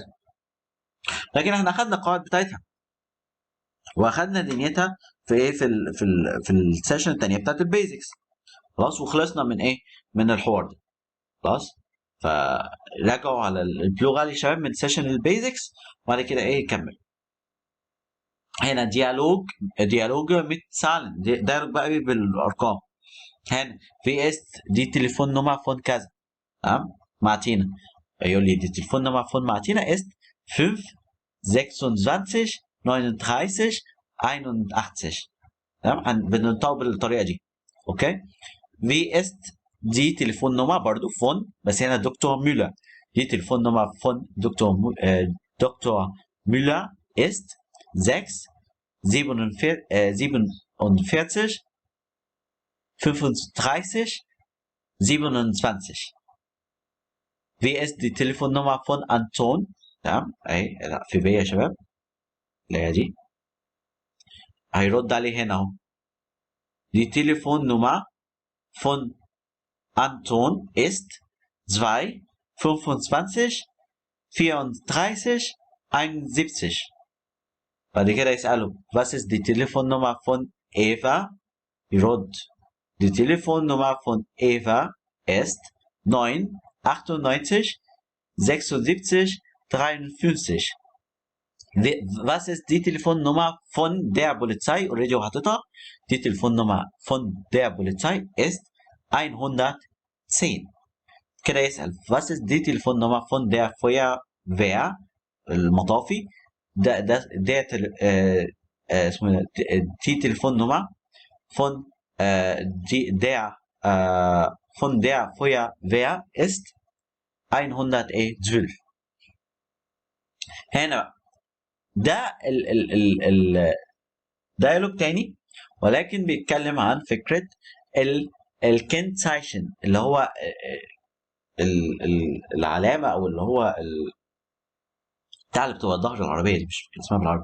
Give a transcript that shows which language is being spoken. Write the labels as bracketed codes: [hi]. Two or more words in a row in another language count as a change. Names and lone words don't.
[ar] لكن احنا اخذنا القواعد بتاعتها واخذنا دنيتها في ايه في السيشن الثانيه بتاعت البيزكس خلاص، وخلصنا من ايه؟ من الحوار ده خلاص. فراجعوا على البلغه يا شباب من سيشن البيزكس وبعد كده ايه كمل. هنا ديالوج [de] mit Zahlen، [ar] ديالوج بقى ايه بالارقام. هنا في [de] ist die Telefonnummer von [ar] كذا، تمام؟ [de] Martina [ar] يقول لي [de] die Telefonnummer von Martina ist 5 26 39 81، [ar] تمام؟ بننطق بالطريقه دي اوكي. [de] wie ist die Telefonnummer برضو von، [ar] بس هنا [de] دكتور ميلر، die Telefonnummer von دكتور ميلر ist 6 47 35 27. wie ist die Telefonnummer von Anton، [ar] تمام؟ اهي في بي يا شباب اللي هي دي، هيرد عليه هنا اهو. [de] die Telefonnummer von Anton ist 2 25 34 71. [ar] بعد كده يسأله [de] was ist die Telefonnummer von Eva، يرد die Telefonnummer von Eva ist 9 98 76 53. was ist die Telefonnummer von der Polizei، [ar] already وحطيتها. [de] die Telefonnummer von der Polizei ist 110. [ar] كده يسأل [de] was ist die Telefonnummer von der Feuerwehr، [ar] المطافي. ده اسمه [de] die Telefonnummer von der Feuerwehr ist 112. [ar] هنا ده الديالوج تاني، ولكن بيتكلم عن فكرة الكنتايشن اللي هو العلامة او اللي هو بتاع اللي بتبقى ظهر العربية دي، مش اسمها بالعربي.